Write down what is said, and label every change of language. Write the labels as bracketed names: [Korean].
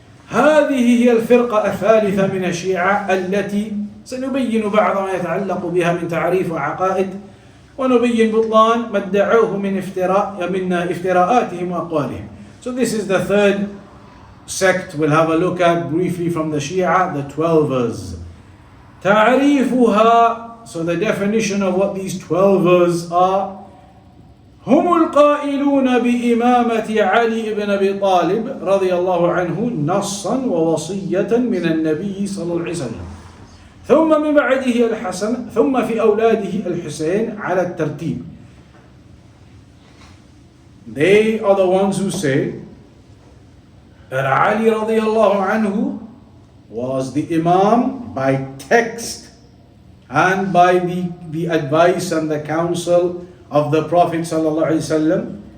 [Arabic] هذه هي الفرقة الثالثة من الشيعة التي سنبين بعض ما يتعلق بها من تعريف وعقائد ونبين بطلان ما ادعوه من افتراءاتهم وأقوالهم. [English] So this is the third sect we'll have a look at briefly from the Shia, the 12ers. [Arabic] تعريفها, [English] so the definition of what these 12ers are: [Arabic] هم القائلون بإمامة علي بن أبي طالب رضي الله عنه نصا ووصية من النبي صلى الله عليه وسلم، ثم من بعده الحسن، ثم في أولاده الحسين على الترتيب. [English] They are the ones who say that Ali [Arabic] رضي الله عنه [English] was the Imam by text and by the advice and the counsel of the Prophet [Arabic] sallallahu alaihi wasallam,